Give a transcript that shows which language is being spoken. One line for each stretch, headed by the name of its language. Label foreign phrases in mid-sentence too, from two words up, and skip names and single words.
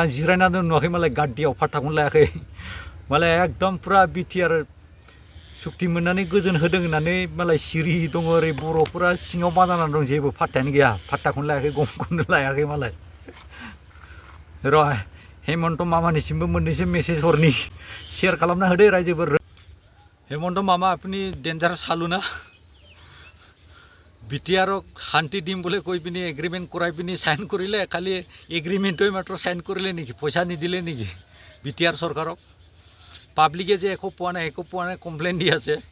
Bodo: जिरायना नुवाखै मालाय गाड्डियाव फाट्टाखौनो लायाखै मालाय एकदम पुरा BTR सुक्ति मोननानै गोजोन होदों होननानै मालाय सिरि दङ ओरै बर'फोरा सिङाव मा जानानै दं जेबो फाट्टायानो गैया फाट्टाखौनो लायाखै गमखौनो लायाखै मालाय र' हेमन्त मामानिसिमबो मोननैसो मेसेज हरनि शेयार खालामना होदो रायजोफोर हेमन्त मामा
Assamese: আপনি ডেঞ্জার চালু না BTRক শান্তি দিম বুলি কৈ পিনি এগ্ৰিমেণ্ট কৰাই পিনি সাইন কৰিলে খালি এগ্ৰিমেণ্টই মাত্ৰ সাইন কৰিলে নেকি পইচা নিদিলে নেকি BTR চৰকাৰক পাব্লিকে যে একো পোৱা নাই কমপ্লেইন দি আছে